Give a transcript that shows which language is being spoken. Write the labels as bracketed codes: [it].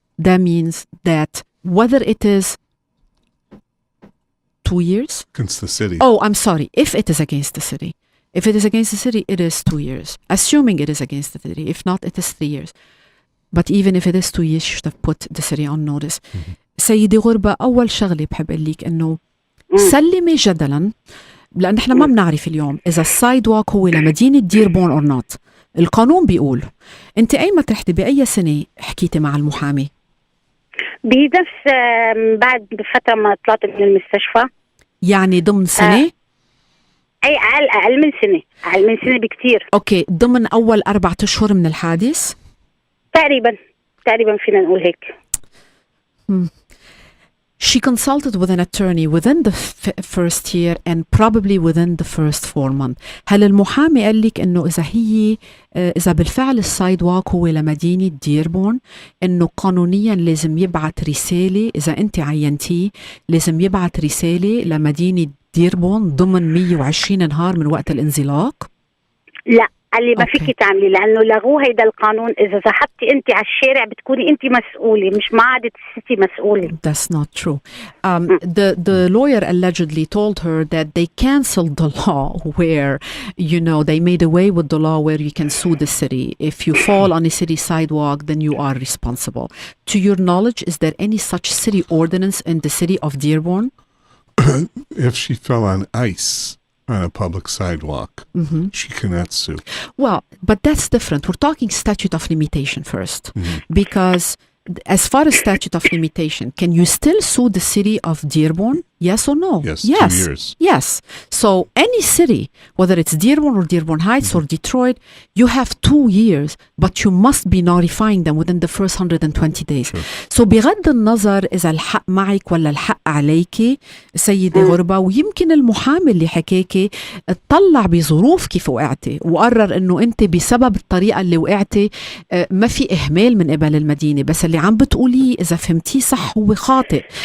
[en] That means that whether it is 2 years? Against the city. Oh, I'm sorry. If it is against the city. If it is against the city, it is 2 years. Assuming it is against the city. If not, it is 3 years. But even if it is 2 years, you should have put the city on notice. [ar] سيدي غربة، أول شغلة بحب أقول لك إنه سلمي جدلاً، لأن إحنا ما بنعرف اليوم إذا السايد واك هو لمدينة ديربون أو نوت. القانون بيقول أنت أيمت رحتي بأي سنة حكيتي مع المحامي؟ بنفس بعد فترة ما طلعت من المستشفى. يعني ضمن سنة؟ أي أقل من سنة، أقل من سنة بكتير. أوكي، ضمن أول 4 أشهر من الحادث؟ تقريبا فينا نقول هيك. [en] She consulted with an attorney within the first year and probably within the first 4 months. [ar] هل المحامي قال لك إنه إذا بالفعل السايد واك هو لمدينة ديربون، إنه قانونيا لازم يبعت رسالة، إذا أنت عينتيه لازم يبعت رسالة لمدينة ديربون ضمن 120 نهار من وقت الانزلاق؟ لا، قال لي ما فيك تعملي، لانه لغوه هيدا القانون. اذا زحفتي انت على الشارع بتكوني انت مسؤوله، مش ما عادت السيتي مسؤوله. [en] That's not true. The lawyer allegedly told her that they canceled the law where, you know, they made away with the law where you can sue the city. If you fall on a city sidewalk, then you are responsible. To your knowledge, is there any such city ordinance in the city of Dearborn? If she fell on ice on a public sidewalk, she cannot sue. Well, but that's different. We're talking statute of limitation first. Because as far as statute of limitation, can you still sue the city of Dearborn? Yes or no? Yes. 2 years. Yes. So any city, whether it's Dearborn or Dearborn Heights or Detroit, you have 2 years, but you must be notifying them within the first 120 days. Sure. [ar] So بغض النظر إذا الحق معك ولا الحق عليكي سيدي غربة، ويمكن المحامي اللي حكاكي اطلع بظروف كيف وقعتي وقرر إنه أنت بسبب الطريقة اللي وقعتي ما في إهمال من قبل المدينة، بس اللي عم بتقوليه إذا فهمتيه صح هو خاطئ.